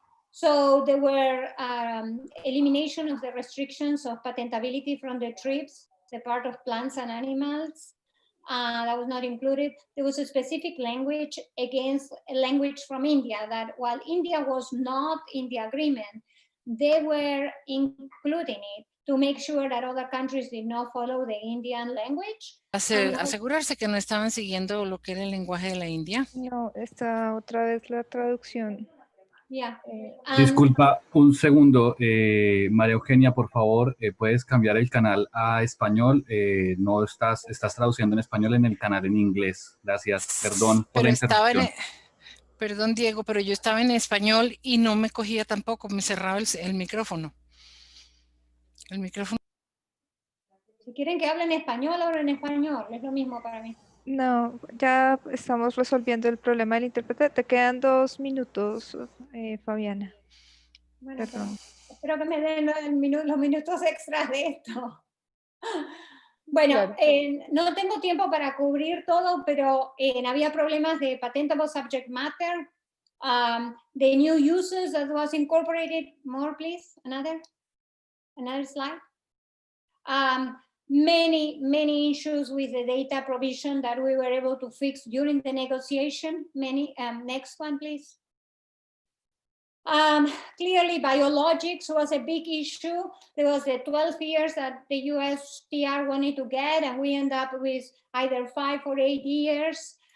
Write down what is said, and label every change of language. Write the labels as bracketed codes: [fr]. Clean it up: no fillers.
[en] So there were elimination of the restrictions of patentability from the TRIPS, the part of plants and animals. That was not included. There was a specific language against a language from India that while India was not in the agreement, they were including it to make sure that other countries did not follow the Indian language. [es] Asegurarse que no estaban siguiendo lo que era el lenguaje de la India. No, está otra vez la traducción. [en] Yeah. [es] Disculpa un segundo, María Eugenia, por favor, ¿puedes cambiar el canal a español? No estás traduciendo en español en el canal en inglés. Gracias, perdón por la interrupción. Perdón, Diego, pero yo estaba en español y no me cogía tampoco, me cerraba el micrófono. El micrófono. Si quieren que hable en español, hablo en español, es lo mismo para mí. No, ya estamos resolviendo el problema del intérprete. Te quedan 2 minutos, Fabiana. Bueno, espero que me den los minutos extras de esto. Bueno, claro. No tengo tiempo para cubrir todo, pero había problemas de [en] patentable subject matter, the new uses that was incorporated. More, please. Another slide. Many issues with the data provision that we were able to fix during the negotiation. Next one, please. Clearly, biologics was a big issue. There was the 12 years that the USTR wanted to get, and we end up with either 5 or 8 years.